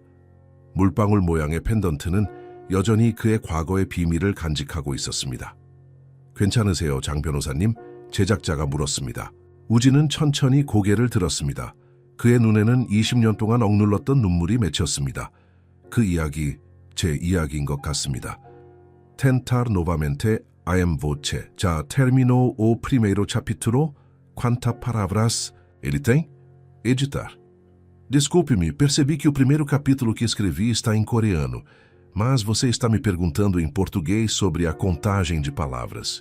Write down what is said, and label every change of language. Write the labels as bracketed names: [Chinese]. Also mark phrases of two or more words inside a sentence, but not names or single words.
[Korean] 물방울 모양의 펜던트는 여전히 그의 과거의 비밀을 간직하고 있었습니다. 괜찮으세요, 장 변호사님? 제작자가 물었습니다. 우진은 천천히 고개를 들었습니다. 그의 눈에는 20년 동안 억눌렀던 눈물이 맺혔습니다. 그 이야기, 제 이야기인 것 같습니다. [Portuguese] Tentar novamente a voce. Já terminou o primeiro capítulo? Quantas palavras ele tem? Editar. Desculpe-me, percebi que o primeiro capítulo que escrevi está em coreano, mas você está me perguntando em português sobre a contagem de palavras.